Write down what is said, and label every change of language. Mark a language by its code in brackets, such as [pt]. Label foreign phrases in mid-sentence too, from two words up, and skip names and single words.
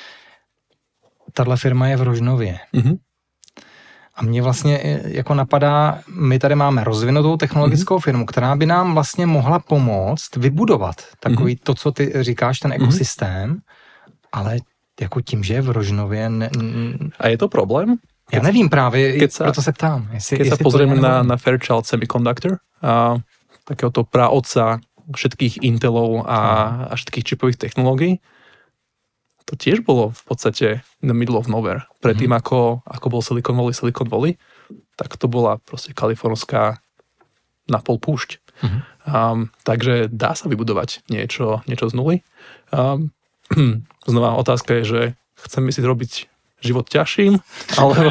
[cs] Tahle firma je v Rožnově. A mě vlastně jako napadá, my tady máme rozvinutou technologickou firmu, která by nám vlastně mohla pomoct vybudovat takový to, co ty říkáš, ten ekosystém, ale jako tím, že je v Rožnově... A je to problém? Já nevím právě, proto se ptám. [sk] Keď sa pozrieme na Fairchild Semiconductor, takéhoto praotca všetkých Intelov a všetkých čipových technológií, to tiež bolo v podstate [en] in the middle of nowhere. [sk] Predtým, ako bol Silicon Valley, tak to bola proste kalifornská napol púšť. Takže dá sa vybudovať niečo z nuly. Znova otázka je, že chceme si robiť život ťažším, alebo...